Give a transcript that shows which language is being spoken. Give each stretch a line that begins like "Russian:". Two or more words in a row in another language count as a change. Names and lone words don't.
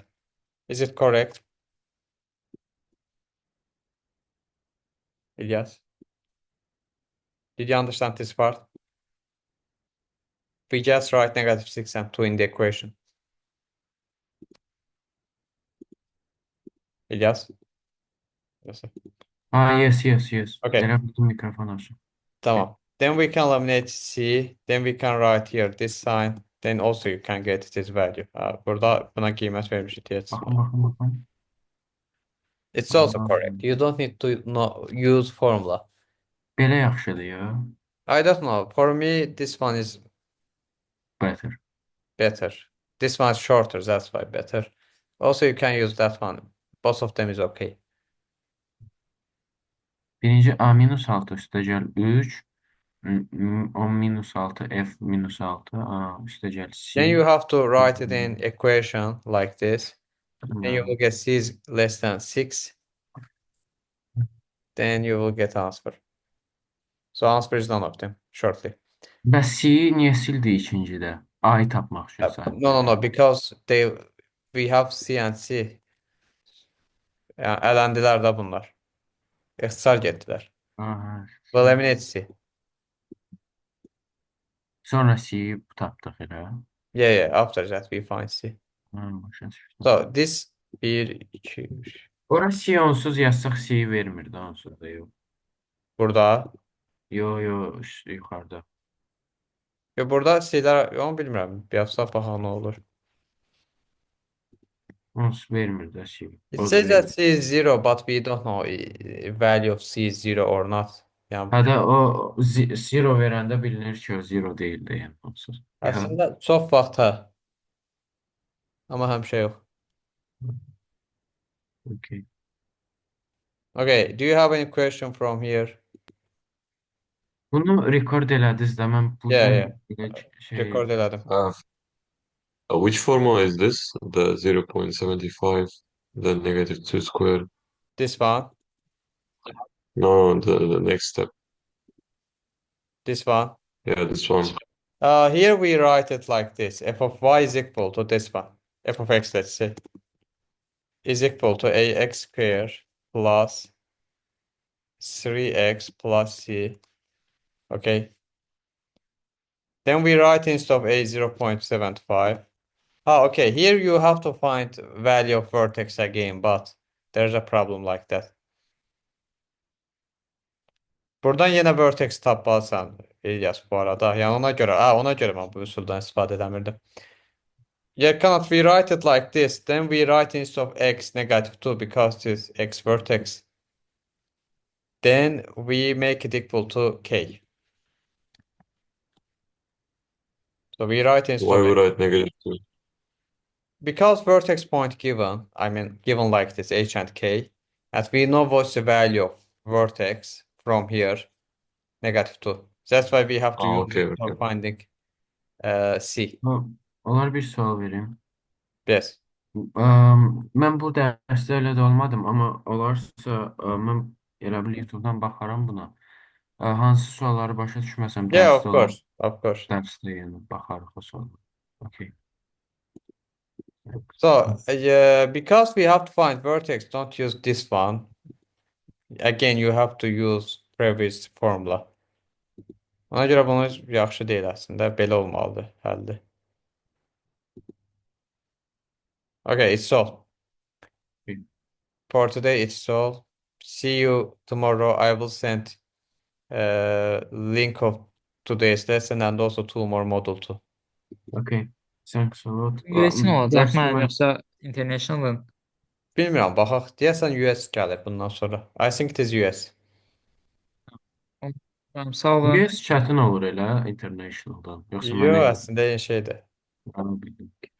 English: Is it correct? Ilyas? Did you understand this part? We just write -6 and 2 in the equation. İlyas? Yes. Yes. Okay.
Azerbaijani: Elə bütün mikrofon açın. Tamam.
English: Then we can eliminate c. Then we can write here this sign. Then also you can get this value.
Azerbaijani: Burada buna qiymət vermişik deyəcək. Baxın.
English: It's also correct. You don't need to use formula. Belə yaxşıdır ya. I don't know. For me, this one is Better. This one is shorter. That's why better. Also, you can use that one. Both of them is okay.
Azerbaijani: Birinci a minus 6 üstə gəl 3. 10 minus 6 f minus 6 üstə gəl c.
English: Then you have to write it in equation like this. Then you will get c is less than 6. Then you will get answer. So answer is none of them shortly.
Azerbaijani: Bəs c niyə sildi ikincidə? A-yı tapmaq üçün sadəcə. No, because we have c and c. Yani elendilər də bunlar. İxtisar getdilər.
English: We'll eliminate c.
Azerbaijani: Sonra c tapdıq elə.
English: Yeah, after that we find c.
Azerbaijani: Başa düşdüm.
English: So this 1, 2, 3.
Azerbaijani: Ora c onsuz yazsaq c vermir də onsuz da yox. Burada. Yo, yuxarıda. Burada c'lər, onu bilmirəm. Yazsaq baxaq nə olur. Onsuz vermir də c.
English: It says that c is 0, but we don't know value of c is 0 or not.
Azerbaijani: Yəni, Hədə o 0 verəndə bilinir ki, o 0 deyil də yəni onsuz. əslində çox vaxt hə. Amma həmişə yox.
English: Okay. Okay, do you have any question from here?
Azerbaijani: Bunu rekord elədiniz də mən bu
English: Yeah.
Azerbaijani: şey Record elədim.
English: Which formula is this? The 0.75, the -2 squared? This one, No, the next step. this one. Yeah, this one. Here we write it like this. F of y is equal to this one. F of x, let's say. is equal to ax square plus 3x plus c. Okay. Then we write instead of a 0.75. Okay. Here you have to find value of vertex again, but there's a problem like that.
Azerbaijani: Buradan yenə vertex tapmalısan İlyas bu arada. Yəni ona görə mən bu üsuldan istifadə edəmirdim.
English: You cannot rewrite it like this. Then we write instead of x -2 because it's x vertex. Then we make it equal to k. So we write instead Why of we x. write -2? Because vertex point given, I mean given like this h and k, and we know what's the value of vertex from here, -2. That's why we have to use Okay, it for okay. finding c.
Azerbaijani: Olar bir sual verim.
English: Yes.
Azerbaijani: Mən bu dərsdə elə də olmadım, amma olarsa mən elə bil YouTube-dan baxaram buna. Hansı sualları başa düşməsəm
English: Yeah,
Azerbaijani: dərsdə
English: of
Azerbaijani: olan
English: course, of course.
Azerbaijani: dərsdə yəni baxarıq o suallara.
English: Okay. So, because we have to find vertex, don't use this one. Again, you have to use previous formula.
Azerbaijani: Ona görə bunu yaxşı deyil əslində. Belə olmalıdır həlli.
English: Okay, it's all. Okay. For today, it's all. See you tomorrow. I will send link of today's lesson and also two more model 2. Okay. Thanks a lot.
Azerbaijani: US-in olacaq Dərsdə mənim mən- yoxsa international-ın? Bilmirəm, baxaq. Deyəsən US gəlir bundan sonra.
English: I think it is US.
Azerbaijani: Tamam, sağ olun. US çətin olur elə internationaldan. Yoxsa Yo, mən elə əslində eyni şeydir. bildim.